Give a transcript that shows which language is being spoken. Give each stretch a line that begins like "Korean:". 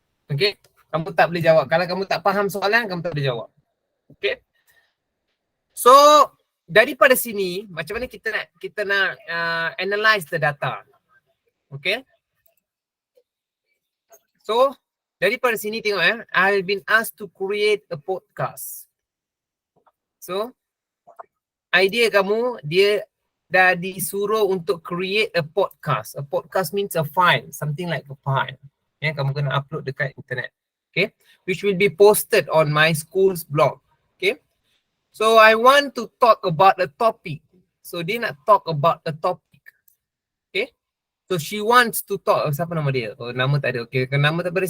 Malay: Okay. Kamu tak boleh jawab. Kalau kamu tak faham soalan, kamu tak boleh jawab. Okay. So daripada sini macam mana kita nak
English: analyze the data.
Malay: Okay.
English: So
Malay: daripada sini tengok
English: I've been asked to create a podcast.
Malay: So idea kamu dia dah disuruh untuk
English: create a podcast. A podcast means a file, something like a file.
Malay: Kamu kena upload dekat internet.
English: Okay. Which will be posted on my school's blog. Okay. So I want to talk about a topic.
Malay: So dia nak
English: talk about a topic.
Malay: Okay.
English: So she wants to talk.
Malay: Siapa nama dia? Oh, nama tak ada. Okay. Nama tak ada.